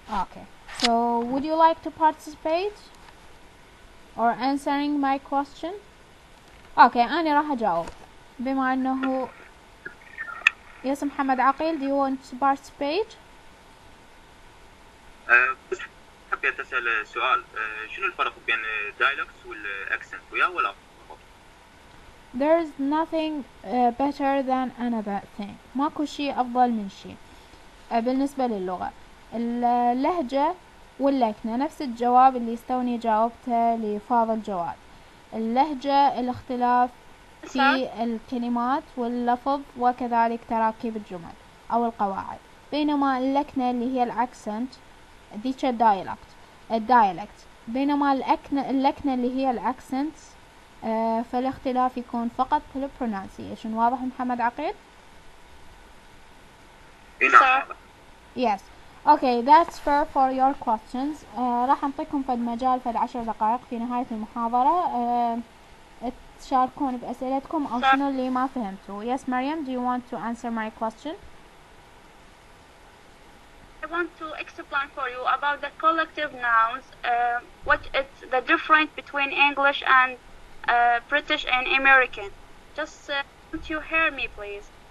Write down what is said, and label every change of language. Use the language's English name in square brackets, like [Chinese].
[English] okay, so would you like to participate or answering my question? okay, [Arabic] أنا راح أجاوب بما أنه [English] yes محمد عقيل. do you want to participate? [Arabic] بس حبيت أسأل سؤال. شنو الفرق بين dialects والأكسنت وياه ولا؟ [English] There's nothing better than another thing. [Arabic] ماكو شيء أفضل من شيء. بالنسبة للغة اللهجة واللكنة نفس الجواب اللي استوني جاوبته لفاضل جواد. اللهجة الاختلاف في الكلمات واللفظ وكذلك تراكيب الجمل أو القواعد. بينما اللكنة اللي هي الأكسنت ذيك الدايلكت. بينما اللكنة اللي هي الأكسنت فالاختلاف يكون فقط في البرونانسيشن. واضح محمد عقيل؟ نعم. [English] yes okay that's fair for your questions. [Arabic] راح نعطيكم فد مجال فد 10 دقائق في نهاية المحاضرة تشاركون بأسئلتكم أو شنو اللي ما فهمتوا. [English] yes مريم, do you want to answer my question? I want to explain for you about the collective nouns. What is the difference between English and British and American? Just don't you hear me, please?